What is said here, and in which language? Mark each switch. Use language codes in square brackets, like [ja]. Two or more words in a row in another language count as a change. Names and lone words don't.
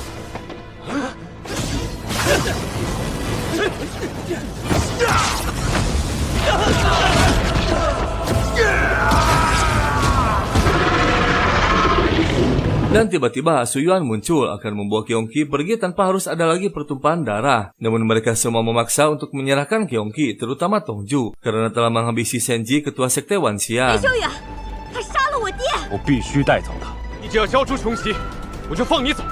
[id] Dan tiba-tiba Su Yuan muncul akan membawa Qiongqi pergi tanpa harus ada lagi pertumpahan darah. Namun mereka semua memaksa untuk menyerahkan Qiongqi, terutama Tongju, karena telah menghabisi Senji, ketua sekte Wanxian. [zh] 林修远，他杀了我爹！我必须带走他。你只要交出琼奇，我就放你走。